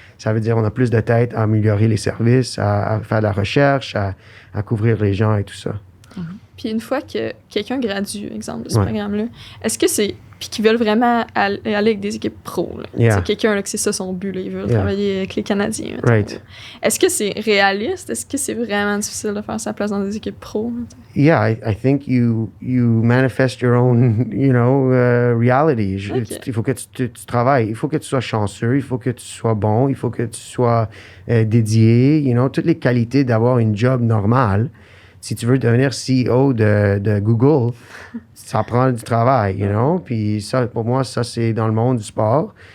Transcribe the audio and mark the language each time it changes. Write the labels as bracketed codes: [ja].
[fr] Ça veut dire qu'on a plus de tête à améliorer les services, à faire de la recherche, à couvrir les gens et tout ça. Puis une fois que quelqu'un gradue, exemple, de ce programme-là, est-ce que c'est... Puis qu'ils veulent vraiment aller avec des équipes pro, là. C'est quelqu'un, là, que c'est ça son but, là, il veut travailler avec les Canadiens. [en] Right. [fr] Est-ce que c'est réaliste? Est-ce que c'est vraiment difficile de faire sa place dans des équipes pro? [en] Yeah, I think you manifest your own, reality. Okay. [fr] Il faut que tu travailles, il faut que tu sois chanceux, il faut que tu sois bon, il faut que tu sois dédié, toutes les qualités d'avoir une job normale. Si tu veux devenir CEO de Google, ça prend du travail, Puis ça, pour moi, ça, c'est dans le monde du sport.